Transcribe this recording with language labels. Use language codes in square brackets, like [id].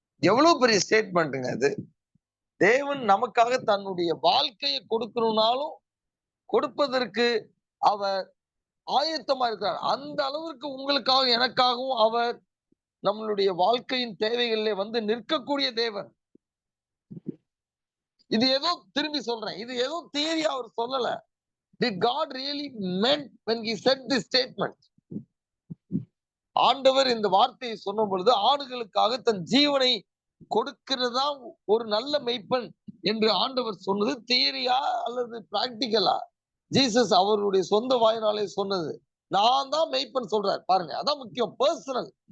[ta] எவ்வளவு பெரிய ஸ்டேட்மெண்ட்டுங்க அது. தேவன் நமக்காக தன்னுடைய வாழ்க்கையை கொடுக்கணும்னாலும் கொடுப்பதற்கு அவர் ஆயத்தமா இருக்கிறார். அந்த அளவிற்கு உங்களுக்காக எனக்காகவும் அவர் நம்மளுடைய வாழ்க்கையின் தேவைகளிலே வந்து நிற்கக்கூடிய தேவன். இது ஏதோ திரும்பி சொல்றேன், இது ஏதோ தியரி அவர் சொல்லல. [en] Did God really meant when he said this statement? [ta] ஆண்டவர் இந்த வார்த்தையை சொன்ன பொழுது ஆடுகளுக்காக தன் ஜீவனை கொடுக்கிறதா ஒரு நல்ல மெய்ப்பன் என்று ஆண்டவர் சொன்னது தியரியா அல்லது பிராக்டிக்கலா? ஜீசஸ் அவருடைய சொந்த வாயினாலே சொன்னது. நான் தான் மெய்ப்பன் சொல்றார் பாருங்க, அதான் முக்கியம். பர்சனல்.